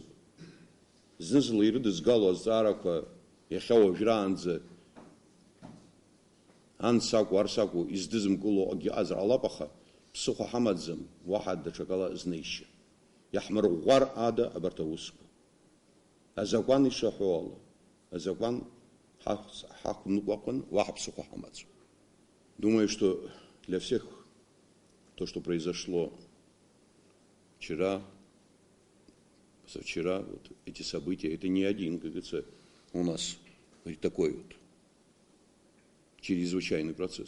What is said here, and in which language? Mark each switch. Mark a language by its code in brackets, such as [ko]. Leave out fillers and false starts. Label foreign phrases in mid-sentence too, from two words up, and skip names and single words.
[ab] Зны-зынла ирыдызгало азҵаарақәа иахьа уажәраанӡа ансакәу, арсакәу издызымкыло акгьы ыҟазар ҟалап, аха ԥсыхәа ҳамаӡам уаҳа даҽакала азнеишьа. Иаҳмырӷәӷәар ада абарҭ аусқәа. Азакәан ишаҳәо ала, азакәан ҳақәныҟәаҟын, уаҳа ԥсыхәа ҳамаӡам. [ru] Думаю, что для всех то, что произошло вчера, позавчера, вот эти события, это не один, как говорится, у нас такой вот чрезвычайный процесс.